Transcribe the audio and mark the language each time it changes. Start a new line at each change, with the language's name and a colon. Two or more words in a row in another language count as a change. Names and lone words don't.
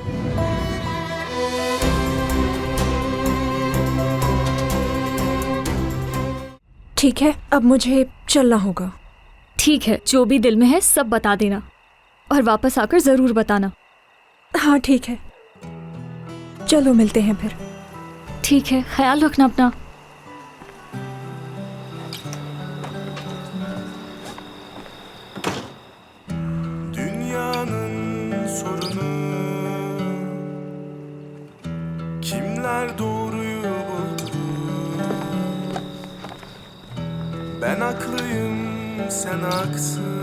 Hindi: ठीक है, अब मुझे चलना होगा। ठीक है, जो भी दिल में है सब बता देना और वापस आकर जरूर बताना। हाँ ठीक है, चलो मिलते हैं फिर। ठीक है, ख्याल रखना अपना।
Turkish: Dünyanın sorunu kimler doğruyu buldu? Ben haklıyım, sen haksız.